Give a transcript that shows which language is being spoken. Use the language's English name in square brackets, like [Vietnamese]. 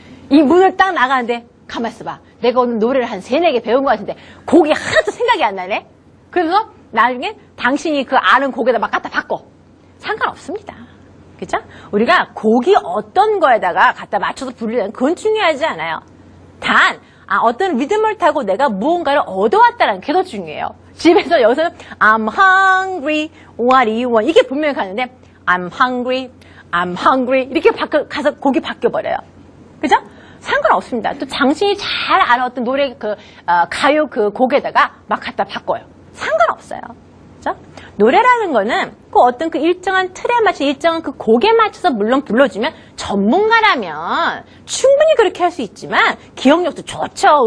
[Korean] 이 문을 딱 나가는데 가만 있어봐. 내가 오늘 노래를 한 3, 4개 배운 것 같은데 곡이 하나도 생각이 안 나네. 그래서 나중에 당신이 그 아는 곡에다 막 갖다 바꿔. 상관없습니다. 그죠? 우리가 곡이 어떤 거에다가 갖다 맞춰서 부르려면 그건 중요하지 않아요. 단 어떤 리듬을 타고 내가 무언가를 얻어왔다는 게 더 중요해요. 집에서 여기서는 [English] I'm hungry, what do you want? [Korean] 이게 분명히 가는데 [English] I'm hungry, I'm hungry [Korean] 이렇게 가서 곡이 바뀌어버려요. 그죠? 상관없습니다. 또 당신이 잘 아는 어떤 노래 가요 그 곡에다가 막 갖다 바꿔요. 상관없어요. 그죠? 노래라는 거는 그 어떤 그 일정한 틀에 맞춰 일정한 그 곡에 맞춰서 물론 불러주면 전문가라면 충분히 그렇게 할 수 있지만 기억력도 좋죠.